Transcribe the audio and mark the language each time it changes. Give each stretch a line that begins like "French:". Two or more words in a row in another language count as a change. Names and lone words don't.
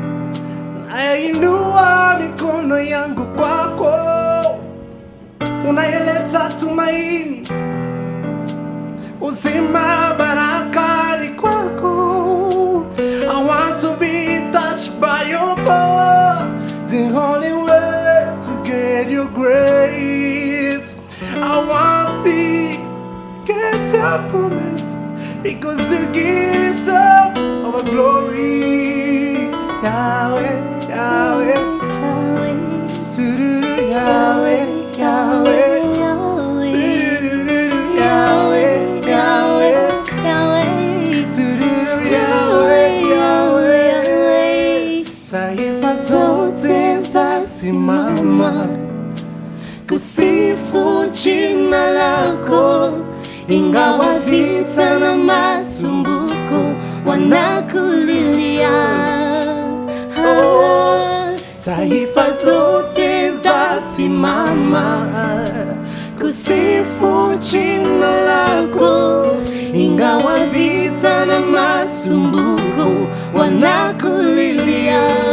Swahili: nainua mikono yangu kwako, unayeleta tumaini, uzima, baraka ni kwako.
English: I want to be touched by your power, the only way to get your grace. I want to get your promises, because you give us all of our glory.
Swahili: Yahweh, Yahweh, Sururu, Yahweh, Yahweh, Sururu, Yahweh, Yahweh, Sururu, Yahweh, Yahweh. Taifa zote zasimama kusifu jina lako, ingawa vita na masumbuko wanakulilia. Taifa zote zasimama kusifu jina lako, ingawa vita na masumbuko wanakulilia.